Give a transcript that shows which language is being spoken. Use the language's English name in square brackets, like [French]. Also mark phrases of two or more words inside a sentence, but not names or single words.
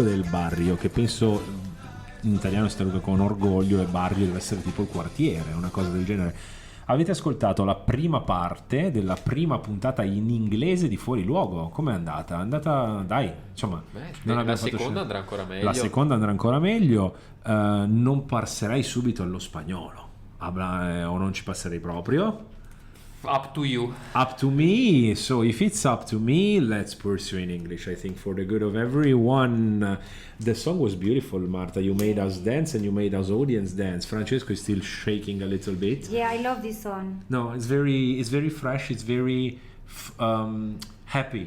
[Spanish] del barrio, [Italian] che penso in italiano si traduca con orgoglio e barrio deve essere tipo il quartiere, una cosa del genere. Avete ascoltato la prima parte della prima puntata in inglese di Fuori Luogo, com'è andata? È andata, dai, insomma... la seconda andrà ancora meglio. La seconda andrà ancora meglio, non passerei subito allo spagnolo, o non ci passerei proprio. [English] Up to you. Up to me. So if it's up to me, let's pursue in English. I think for the good of everyone. The song was beautiful, Marta. You made us dance and you made us audience dance. Francesco is still shaking a little bit. Yeah, I love this song. No, it's very fresh. It's very happy.